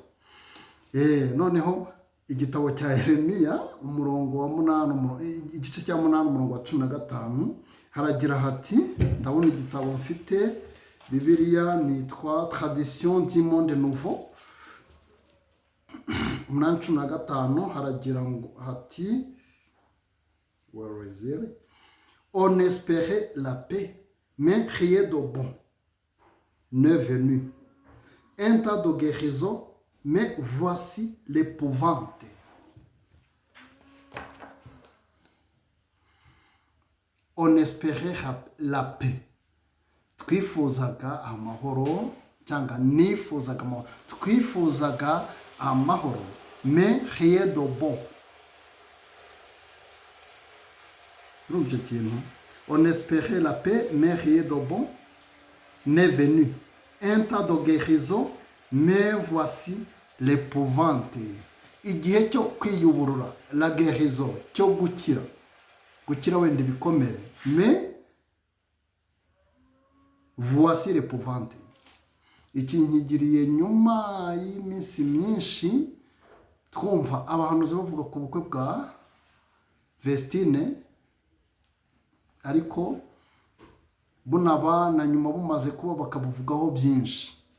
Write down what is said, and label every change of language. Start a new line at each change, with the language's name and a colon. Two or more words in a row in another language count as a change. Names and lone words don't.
Kinyarwanda: Noneho igitabo cya Yeremiya umurongo wa 8, igice cya 8 umurongo wa 15 haragira hati, ndabona igitabo mfite Bibiliya nitwa Tradition du Monde Nouveau 8:15 haragira ngo hati,
English: where is it?
French: On espérait la paix, mais rien de bon n'est venu. Un tas de guérison, mais voici l'épouvante. On espérait la paix.
Kinyarwanda: Twifuzaga amahoro, cyangwa nifuzaga amahoro. Twifuzaga amahoro,
French: mais rien de bon.
Kinyarwanda: Urumva kintu?
French: On espérait la paix, mais rien de bon n'est venu. Un tas de guérison, mais voici l'épouvante.
Kinyarwanda: Igihe cyo kwiyuburura,
French: la guérison,
Kinyarwanda: cyo gukira wenda ibikomere,
French: mais voici l'épouvante.
Kinyarwanda: Iki nkigiriye nyuma y'iminsi myinshi twumva abahanuzi bavuga ku bukwe bwa Vestine, ariko bunaba na nyuma bumaze kuba bakabuvugaho byinshi.